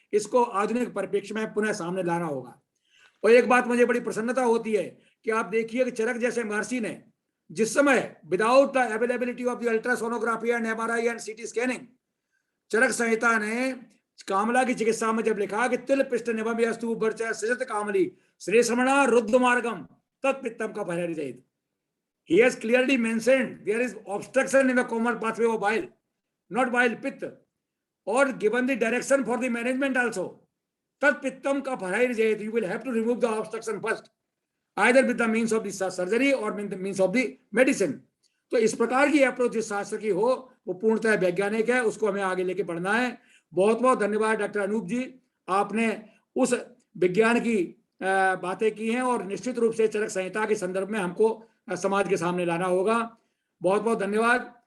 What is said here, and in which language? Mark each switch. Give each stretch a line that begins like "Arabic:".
Hindi: इसको आधुनिक परिप्रेक्ष्य में पुनः सामने लाना होगा। और एक बात मुझे बड़ी प्रसन्नता होती है कि आप देखिए कि चरक जैसे महर्षि ने जिस समय
English: without the availability of the ultrasonography and MRI and CT scanning,
Hindi: चरक संहिता ने कामला की चिकित्सा में जब लिखा कि
Sanskrit: तिल पिष्ट निभम यस्तु वर्चा सृजत कामली श्रेष्मणा रुद्ध मार्गम तत्पित्तम का भैरित।
English: He has clearly mentioned there is obstruction in the common pathway of bile, not bile pitta, or given the direction for the management also.
Sanskrit: Tat pittam ka bhairjayat,
English: you will have to remove the obstruction first, either with the means of the surgery or with the means of the medicine.
Hindi: तो इस प्रकार की approach जिस शास्त्र की हो वो पूर्णतः वैज्ञानिक है, उसको हमें आगे लेके बढ़ना है। बहुत बहुत धन्यवाद डॉक्टर अनूप जी, आपने उस विज्ञान की बातें की हैं और निश्चित रूप से चरक संहिता के संदर्भ में हमको समाज के सामने लाना होगा। बहुत बहुत धन्यवाद।